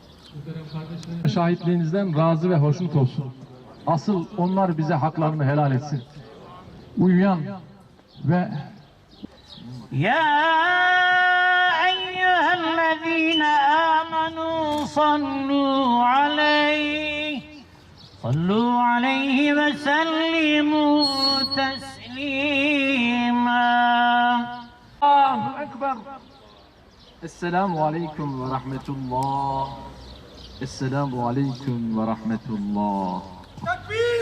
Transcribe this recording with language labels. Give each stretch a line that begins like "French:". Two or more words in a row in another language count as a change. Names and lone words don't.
Turkish: Şahitliğinizden razı ve hoşnut olsun. Asıl onlar bize haklarını helal etsin. Uyuyan ve
Arabic: يا أيها الذين آمنوا صلوا عليه وسلموا تسليما. الله أكبر. السلام عليكم ورحمة الله. السلام عليكم ورحمة الله.
Turkish: Tekbir!